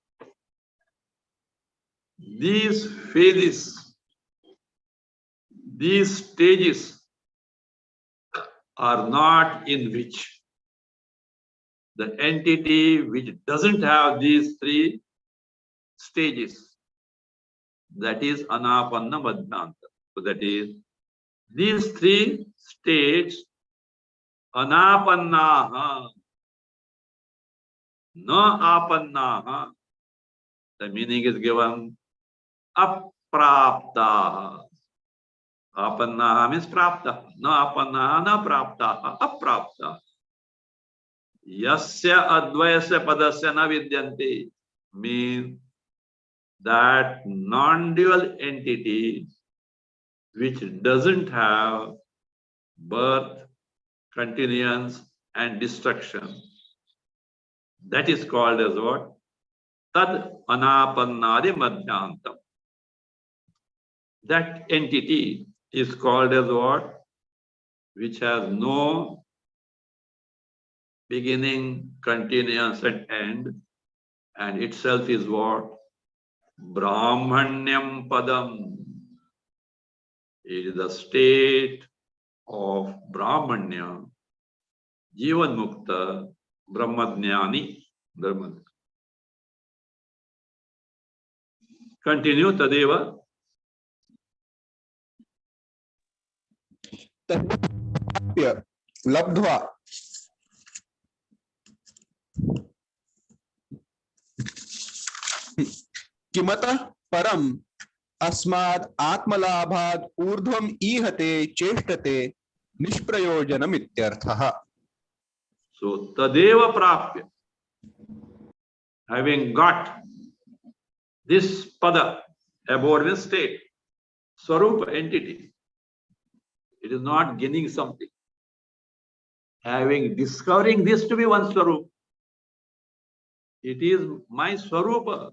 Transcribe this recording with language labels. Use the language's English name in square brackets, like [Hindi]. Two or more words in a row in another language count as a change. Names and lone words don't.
[English] These phases, these stages are not in which the entity which doesn't have these three stages, that is [Sanskrit] अनापन्न मध्यान्त. [English] So that is, these three states, [Sanskrit] अनापन्नः, न आपन्नः, [English] the meaning is given apraptaha. [Sanskrit] आपन्नः means प्राप्त, न आपन्नः, न प्राप्तः, अप्राप्त. यस्य अद्वयस्य पदस्य न विद्यन्ति [English] means that non-dual entity which doesn't have birth, continuance, and destruction. That is called as what? [Sanskrit] तद् अनापन्नादि मध्यान्तम्. [English] That entity is called as what? Which has no beginning, continuance, and end, and itself is what? [Sanskrit] ब्रह्मण्यम् पदम्. [English] It is the state of Brahmanya, Jivan Mukta, Brahmadhyani. Continue, Tadeva. [Sanskrit] लब्ध्वा किमतः परम अस्माद् आत्मलाभाद् ऊर्ध्वम् ईहते चेष्टते निष्प्रयोजनमित्यर्थः. So तदेव प्राप्य, [English] having got this pada, abode state, Swarupa entity, it is not gaining something. Having discovering this to be one Swarupa, it is my Swarupa.